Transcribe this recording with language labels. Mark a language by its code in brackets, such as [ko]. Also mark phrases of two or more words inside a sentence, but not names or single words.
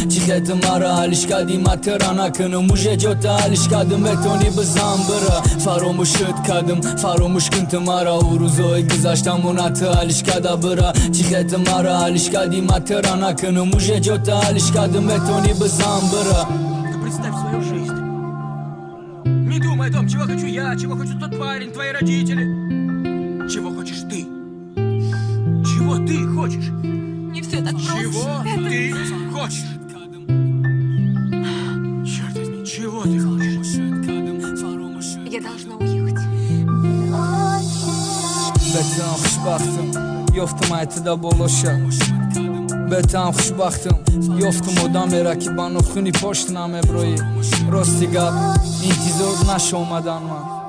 [tg] Чизе ту мара, алиш кади ма ту ра накунум, уже ҷо ту алиш кадым, метони бизан бира. Фаромӯш шуд кадым, фаромӯш кун ту мара, ӯ рӯзои гузаштамона ту алиш када бира. Чизе ту мара, алиш кади ма ту ра накунум, уже ҷо ту алиш кадым, метони бизан бира. [ru] Ты представь свою жизнь. Не думай о том, чего хочу я, чего хочет тот парень, твои родители. Чего хочешь ты? Чего ты хочешь? Не всё так просто. Чего Это ты хочешь? Чёрт возьми, чего ты хочешь? Я должна уехать. [tg] Бетам хушбахтам, ёфтам ай ту да болоша. Бетам хушбахтам, ёфтам одамеро, ки ба нохуни пошт намеброӣ. Рости гап, интизор наша омадан ман.